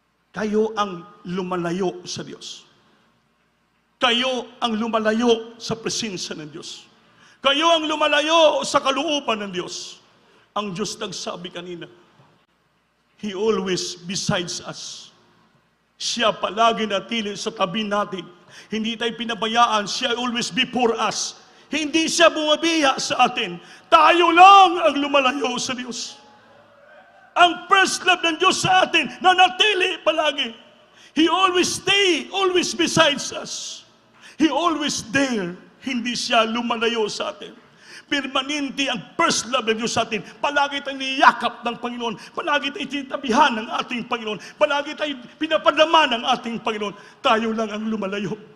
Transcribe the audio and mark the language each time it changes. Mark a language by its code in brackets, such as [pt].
[tl] Kayo ang lumalayo sa Diyos. Kayo ang lumalayo sa presensya ng Diyos. Kayo ang lumalayo sa kalooban ng Diyos. Ang Diyos nagsabi kanina, [en] He always besides us. [tl] Siya palagi natili sa tabi natin. Hindi tayo pinabayaan. Siya [en] always before us. [tl] Hindi siya bumabiya sa atin. Tayo lang ang lumalayo sa Diyos. Ang first love ng Diyos sa atin na natili palagi. [en] He always stay, always besides us. He always there. [tl] Hindi siya lumalayo sa atin. Permanente ang first love ng Diyos sa atin. Palagi tayong niyakap ng Panginoon. Palagi tayong tinatabihan ng ating Panginoon. Palagi tayong pinapadama ng ating Panginoon. Tayo lang ang lumalayo.